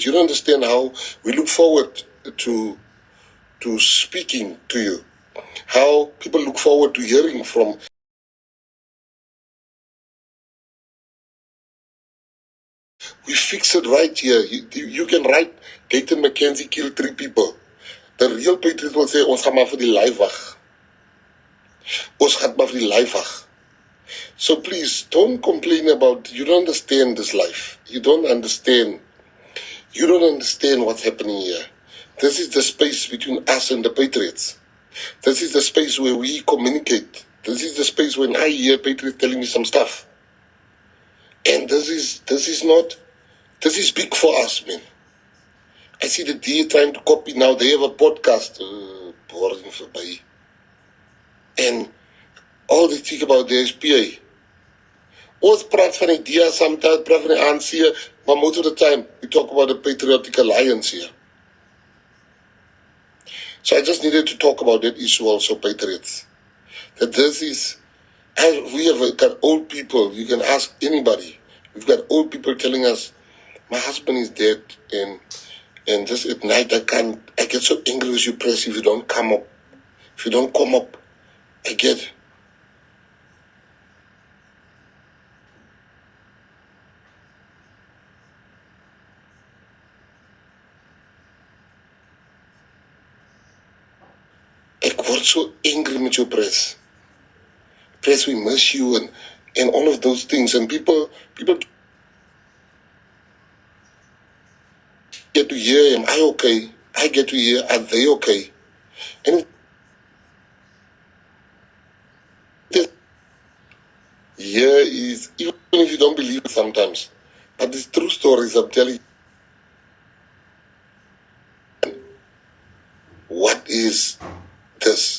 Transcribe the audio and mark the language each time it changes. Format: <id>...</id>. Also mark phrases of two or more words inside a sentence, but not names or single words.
<en>You don't understand how we look forward to speaking to you. How people look forward to hearing from. We fix it right here. You can write, Gayton Mckenzie killed 3 people. The real patriot will say,</en> <af>"Ons gaan maar vir die life wag. Ons gaan maar vir die life wag."</af> <en>So please, don't complain about, you don't understand this life. You don't understand what's happening here. This is the space between us and the patriots. This is the space where we communicate. This is the space when I hear patriots telling me some stuff. And this is big for us, man. I see the DA trying to copy now. They have a podcast. Boring for me. And all they think about the SPA.</en> <af>Ons praat van die DA, sometimes praat van die ANC,</af> <en>but most of the time we talk about the Patriotic Alliance here. So I just needed to talk about that issue also, Patriots. That this is, as we have got old people, you can ask anybody. We've got old people telling us, my husband is dead, and just at night I get so angry with you, press, if you don't come up. If you don't come up, I get.</en> <af>Ek word so angry met jou,</af> <en>press. Press, we miss you, and all of those things. And people get to hear, am I okay? I get to hear, are they okay? And here is, even if you don't believe it sometimes, but these true stories, I'm telling you, what is this?</en>